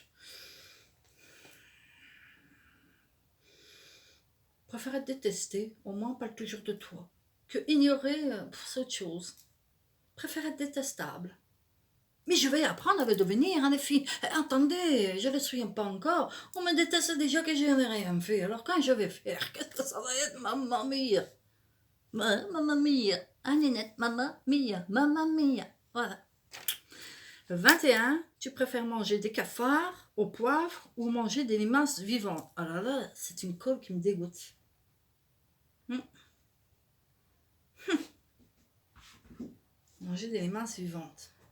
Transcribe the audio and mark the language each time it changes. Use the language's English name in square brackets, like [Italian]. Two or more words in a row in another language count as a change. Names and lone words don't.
[French] Je préfère être détesté, au moins on parle toujours de toi. Que ignorer, c'est autre chose. Je préfère être détestable. Mais je vais apprendre à le devenir, hein, les filles. Attendez, je ne le souviens pas encore. On me déteste déjà que je n'ai rien fait. Alors quand je vais faire, qu'est-ce que ça va être, [Italian] mamma mia? Mamma mia. Ah, Ninette, mamma mia, mamma mia. [French] Voilà. 21. Tu préfères manger des cafards au poivre ou manger des limaces vivantes? Ah là là, c'est une colle qui me dégoûte. Manger des limaces vivantes.